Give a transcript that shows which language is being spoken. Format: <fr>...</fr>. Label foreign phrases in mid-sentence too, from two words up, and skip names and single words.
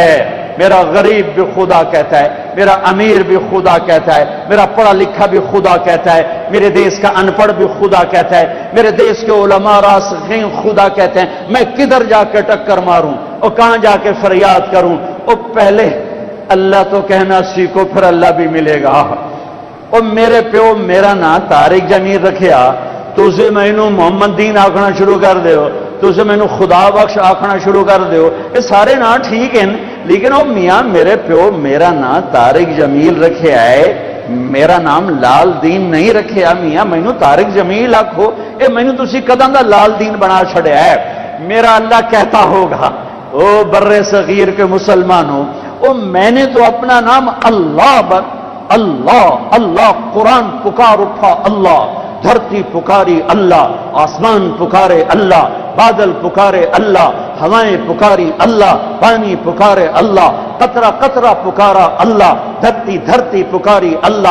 <ur>میرا غریب بھی خدا کہتا ہے، میرا امیر بھی خدا کہتا ہے، میرا پڑھا لکھا بھی خدا کہتا ہے، میرے دیش کا ان پڑھ بھی خدا کہتا ہے، میرے دیش کے علماء راسخین خدا کہتے ہیں. میں کدھر جا کے ٹکر ماروں اور کہاں جا کے فریاد کروں؟ اور اللہ تو کہنا سیکھو پھر اللہ بھی ملے گا۔</ur> <pa>اور میرے پیو میرا نام طارق جمیل رکھیا، تُسے مینوں محمد دین آکھنا شروع کر دیو، تُسے مینوں خدا بخش آکھنا شروع کر دیو،</pa> <ur>یہ سارے نام ٹھیک ہیں، لیکن</ur> <pa>وہ میاں میرے پیو میرا نام طارق جمیل رکھیا ہے، میرا نام لال دین نہیں رکھیا، میاں مینوں طارق جمیل آکھو، اے مینوں تسی کداں دا لال دین بنا چھڑیا ہے۔</pa> <ur>میرا اللہ کہتا ہوگا او بر صغیر کے مسلمانوں، او میں نے تو اپنا نام اللہ اللہ قرآن پکار اٹھا اللہ، دھرتی پکاری اللہ، آسمان پکارے اللہ، بادل پکارے اللہ، ہوائیں پکاری اللہ، پانی پکارے اللہ، قطرہ قطرہ پکارا اللہ، دھرتی دھرتی پکاری اللہ،</ur>